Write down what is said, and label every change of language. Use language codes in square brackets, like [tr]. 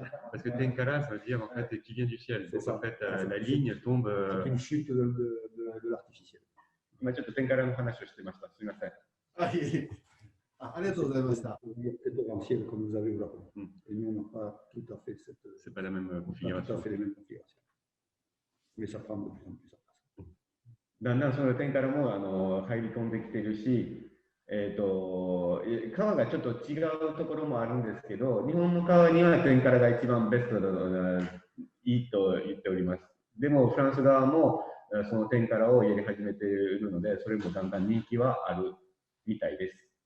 [fr] parce que tenkara, ça veut dire en fait qui vient du ciel. Donc en fait, la ligne tombe. C'est une chute de l'artificiel. [ja] 今ちょっとテンカラの話をしてました。すみません。ありがとうございました。 [fr] Potentiel comme vous avez vu là. Et nous, on n'a pas tout à fait cette. C'est pas la même configuration. Tout à fait les mêmes configurations. Mais ça prend de plus en plus. [ja] だんだんそのテンカラも入り込んできてるし、川がちょっと違うところもあるんですけど、日本の川にはテンカラが一番ベストいいと言っております。でもフランス側もそのテンカラをやり始めているので、それもだんだん人気はあるみたいです。